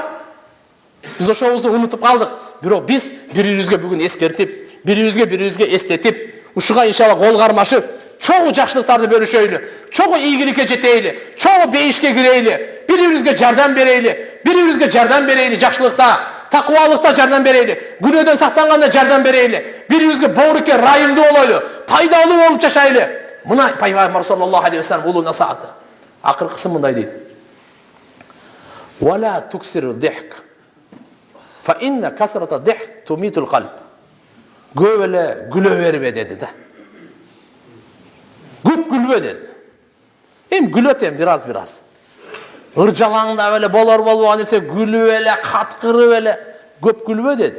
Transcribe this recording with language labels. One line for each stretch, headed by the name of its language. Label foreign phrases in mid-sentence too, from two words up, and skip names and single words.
Kyrgyz: Биз ошобузду унутуп калдык. Бирок биз бири-бирибизге бүгүн эскертип, бири-бирибизге эстетип, ушуга иншалла кол кармашып, чогуу жакшылыктарды бөлүшөйлү, чогуу ийгиликке жетейли, чогуу бейишке кирейли, бири-бирибизге жардам берейли, жакшылыкта, такыбалыкта жардам берейли, күнөөдөн сактанганда жардам берейли, бири-бирибизге боорукке райымдуу болойлу, пайдалуу болуп жашайлы. Мына пайгамбар
Arabic: صلى الله عليه وسلم
Kyrgyz: улуу насааты. Акыркысы мындай дейт:
Arabic: "ولا تكثر الضحك فإن كثرة الضحك تميت القلب."
Kyrgyz: Көп эле күлө бербе деди да. Көп күлбө деди. Күлөт бираз. Ыржалаңдап эле болор болбогон нерсе күлүп эле, каткырып эле, көп күлбө деди.